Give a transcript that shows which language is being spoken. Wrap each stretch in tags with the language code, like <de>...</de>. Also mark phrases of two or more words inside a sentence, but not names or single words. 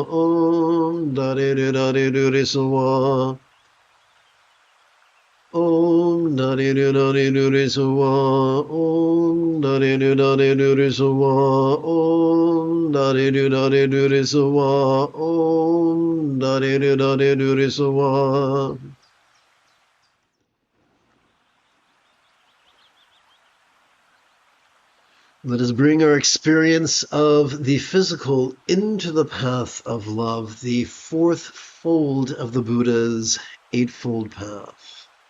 <en>Om da de do da de do de so wa. Om da de do da de do de so wa. Om da de do da de do de so wa. Om da de do da de do de so wa. Om da de do da de do de so wa. Let us bring our experience of the physical into the path of love, the fourth fold of the Buddha's Eightfold Path.</en>